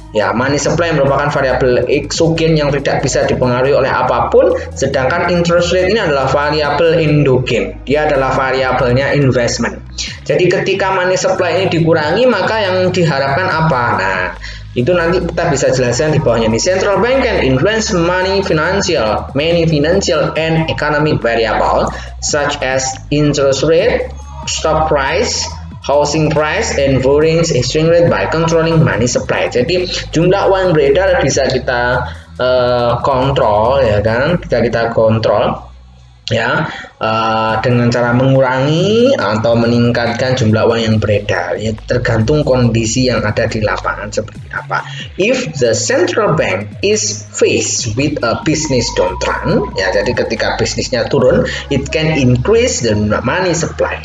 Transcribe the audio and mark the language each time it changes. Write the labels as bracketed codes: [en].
[id] Ya, money supply merupakan variabel eksogen yang tidak bisa dipengaruhi oleh apapun, sedangkan interest rate ini adalah variabel endogen. Dia adalah variabelnya investment. Jadi ketika money supply ini dikurangi, maka yang diharapkan apa? Nah, itu nanti kita bisa jelaskan di bawahnya. [en] Di central bank can influence many financial and economic variable such as interest rate, stock price, housing price, and foreign exchange rate by controlling money supply. [id] Jadi jumlah uang beredar bisa kita kontrol ya kan, kita kontrol ya dengan cara mengurangi atau meningkatkan jumlah uang yang beredar ya, tergantung kondisi yang ada di lapangan seperti apa. [en] If the central bank is faced with a business downturn [id] ya, jadi ketika bisnisnya turun, [en] it can increase the money supply.